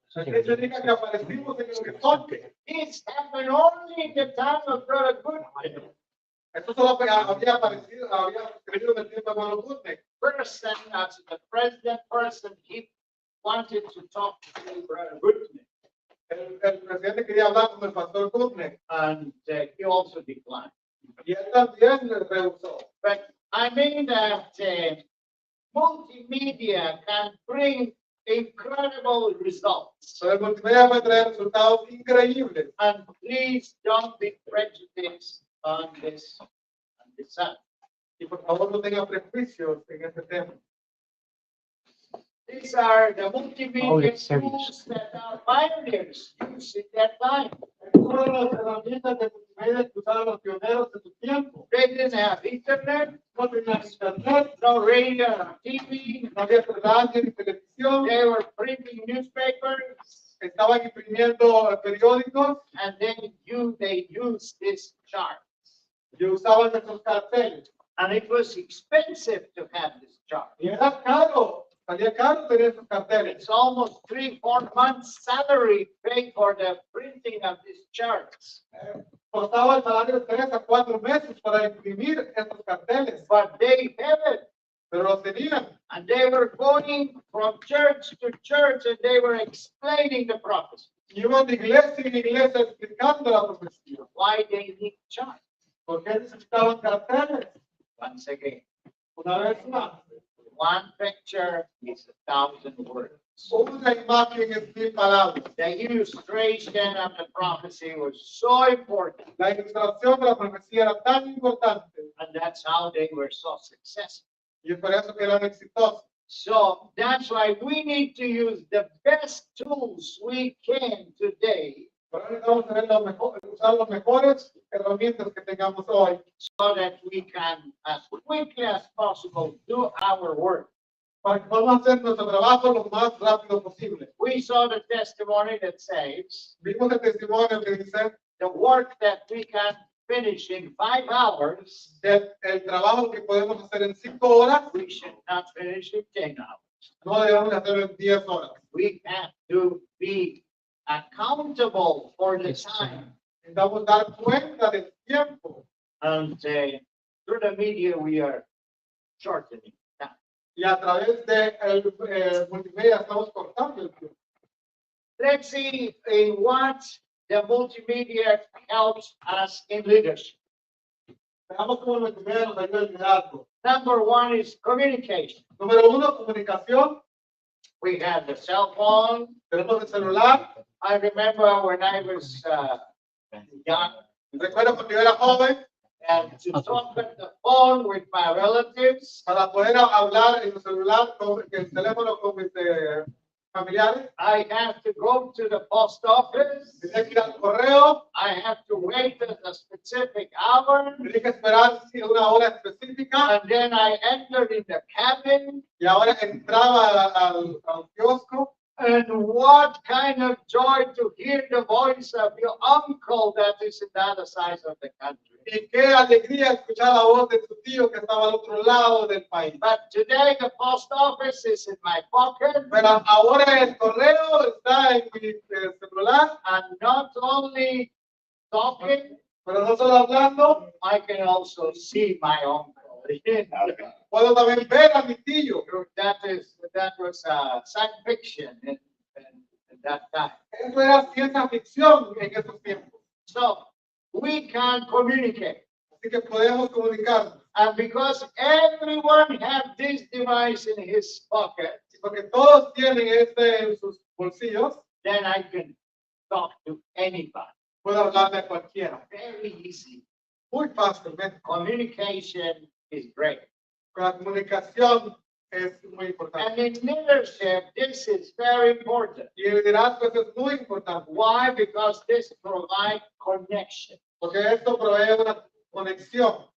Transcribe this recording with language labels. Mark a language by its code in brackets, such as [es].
[es] ¿Qué significa que aparecimos en el horizonte? [en] This happened only in the time of Brother Goodman. [es] Esto solo había aparecido, había escrito en el tiempo de Hermano Gutnick. [en] Person, as the president person, he wanted to talk to Brother Goodman, [es] El presidente quería hablar con el pastor Gutnick [en] and he also declined. [es] y él también le rehusó. [en] But I mean that multimedia can bring incredible results. [es] Pero el multimedia puede traer resultados increíbles. [en] And please don't be prejudiced on this side. [es] Y por favor no tengan prejuicios en este tema. [en] These are the multimedia tools that our pioneers used in that time. [es] Todas las herramientas de multimedia que usaban los pioneros de su tiempo. [en] They didn't have internet, [es] No tenían internet, [en] no radio, no TV. [es] no había radio ni televisión. [en] They were printing newspapers, [es] Estaban imprimiendo periódicos [en] and then they used this chart. [es] y usaban esos carteles. [en] And it was expensive to have this chart. [es] Y era caro, salía caro tener esos carteles. [en] It's almost 3-4 months' salary paid for the printing of these charts. [es] Costaba el salario de 3 a 4 meses para imprimir estos carteles, [en] But they have it. [es] pero los tenían. [en] And they were going from church to church and they were explaining the prophecy. [es] Y iban de iglesia en iglesia explicando la profecía. [en] Why they need charts. [es] ¿Por qué necesitaban carteles? [en] Once again, [es] Una vez más, [en] one picture is 1,000 words. [es] Una imagen es 1000 palabras. [en] The illustration of the prophecy was so important, [es] La ilustración de la profecía era tan importante [en] and that's how they were so successful. [es] y es por eso que eran exitosos. [en] So that's why we need to use the best tools we can today [es] Pero necesitamos tener usar las mejores herramientas que tengamos hoy [en] so that we can, as quickly as possible, do our work. [es] para que podamos hacer nuestro trabajo lo más rápido posible. [en] We saw the testimony that says [es] Vimos el testimonio que dice [en] the work that we can finish in 5 hours, [es] que el trabajo que podemos hacer en 5 horas [en] we should not finish in 10 hours. [es] no debemos hacerlo en 10 horas. [en] We have to be accountable for the Yes, sir. time. [es] Necesitamos dar cuenta del tiempo [en] And through the media, we are shortening time. [es] y a través de el multimedia estamos cortando el tiempo. [en] Let's see in what the multimedia helps us in leadership. [es] Veamos cómo el multimedia nos ayuda en liderazgo. [en] Number one is communication. [es] Número 1, comunicación. [en] We have the cell phone. [es] Tenemos el celular. [en] I remember when I was young, [es] Recuerdo cuando yo era joven, [en] and to talk on the phone with my relatives, [es] para poder hablar en el celular, con el teléfono con mis familiares, [en] I have to go to the post office. [es] tenía que ir al correo, [en] I have to wait at a specific hour, [es] tenía que esperar una hora específica, [en] and then I entered in the cabin. [es] y ahora entraba al kiosco. [en] And what kind of joy to hear the voice of your uncle that is in the other side of the country. [es] Y qué alegría escuchar la voz de tu tío que estaba al otro lado del país. [en] But today the post office is in my pocket, [es] Pero ahora el correo está en mi celular, [en] and not only talking, [es] pero no solo hablando, [en] I can also see my uncle. [es] puedo también ver a mi tío. [en] That was science fiction in that time. [es] Eso era ciencia ficción en esos tiempos. [en] So we can communicate. [es] Así que podemos comunicarnos. [en] And because everyone have this device in his pocket, [es] Porque todos tienen este en sus bolsillos, [en] then I can talk to anybody. [es] puedo hablarle a cualquiera. [en] Very easy. [es] Muy fácilmente. [en] Communication is great. [es] La comunicación es muy [en] And [es] importante. [en] in leadership, this is very important. [es] Y el liderazgo eso es muy importante. [en] Why? Because this provides connection. [es] Porque esto provee una conexión.